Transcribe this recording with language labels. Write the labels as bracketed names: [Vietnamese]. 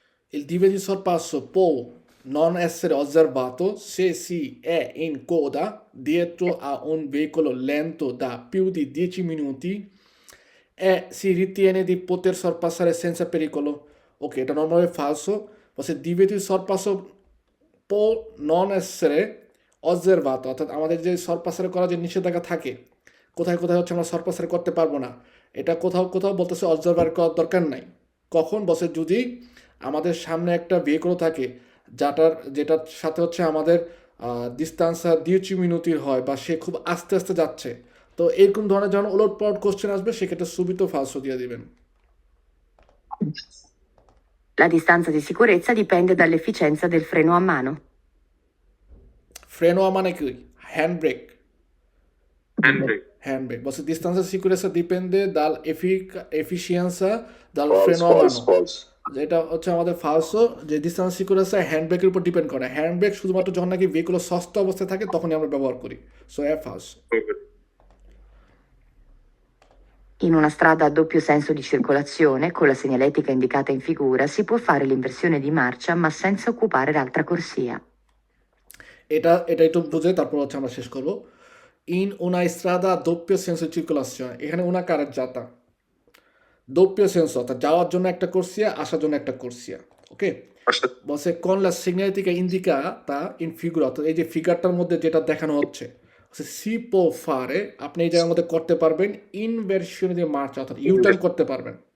[Italian] Il divieto di sorpasso può non essere osservato se si è in coda dietro a un veicolo lento da più di 10 minuti e si ritiene di poter sorpassare senza pericolo. [Bangla] Ok, এটা normally falso, বলছে [Italian] divieto di sorpasso può non essere osservato, [Bangla] অর্থাৎ আমাদের যে সরপাসারে করার যে নিষেধাজ্ঞা থাকে, কোথায় কোথায় হচ্ছে আমরা সরপাসারে করতে পারবো না, এটা কোথাও কোথাও বলতেছে অবজারভার করার দরকার নাই। কখন বসে, যদি আমাদের সামনে একটা ভেহিকল থাকে যেটার সাথে হচ্ছে আমাদের ডিস্টান্স 10 মিনিটের হয়, বা সে খুব আস্তে আস্তে যাচ্ছে, তো এরকম ধরনের যখন ওলট পালট কোশ্চেন আসবে সেক্ষেত্রে সুবিধা ফালসো দিয়ে দিবেন। [Italian] La distanza di sicurezza dipende dall'efficienza del freno a mano. [Bangla] ফ্রেনো মানে কি, hand brake, [English] handbrake, [Bangla] hand brake বলছে [Italian] distanza di sicurezza dipende efficienza dal [English] False, [Italian] freno a [English] false, [Italian] mano, [English] false. [Bangla] যেটা হচ্ছে আমাদের ফালসো, যে ডিস্টেন্স সিকিউরেন্সা হ্যান্ড ব্রেকের উপর ডিপেন্ড করে। হ্যান্ড ব্রেক শুধুমাত্র যখন নাকি ভেহিকুল সস্তা অবস্থায় থাকে তখনই আমরা ব্যবহার করি, so ফালস। [Italian] In una strada a doppio senso di circolazione, con la segnaletica indicata in figura, si può fare l'inversione di marcia ma senza occupare l'altra corsia. [Bangla] এটা একটু বুঝে তারপর হচ্ছে আমরা শেষ করব। In [Italian] una strada a doppio senso di circolazione, [Bangla] এখানে una carreggiata, doppio senso অর্থাৎ যাওয়ার জন্য একটা কোর্সিয়া, আসার জন্য একটা কোর্সিয়া। ওকে, বলছে [Italian] con la segnaletica indicata in figura, [Bangla] অর্থাৎ এই যে ফিগারটার মধ্যে যেটা দেখানো হচ্ছে, সি পো ফারে, আপনি এই জায়গার মধ্যে করতে পারবেন ইনভার্সিone di marcia, অর্থাৎ ইউটার্ন করতে পারবেন।